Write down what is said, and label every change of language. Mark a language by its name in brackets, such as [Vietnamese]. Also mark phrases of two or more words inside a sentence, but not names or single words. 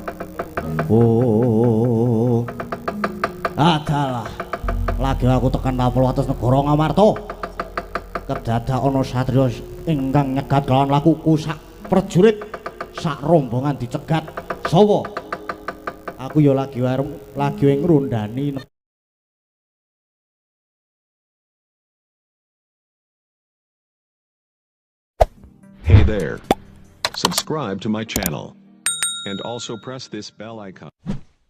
[Javanese] oh adalah lagi aku tekan tapel atas negara Ngamarta kedadak ana satriya ingkang nyegat kelawan lakuku sak prajurit sak rombongan dicegat sawa aku ya lagi ngrondani [English] Hey there. Subscribe to my channel. And also press this bell icon.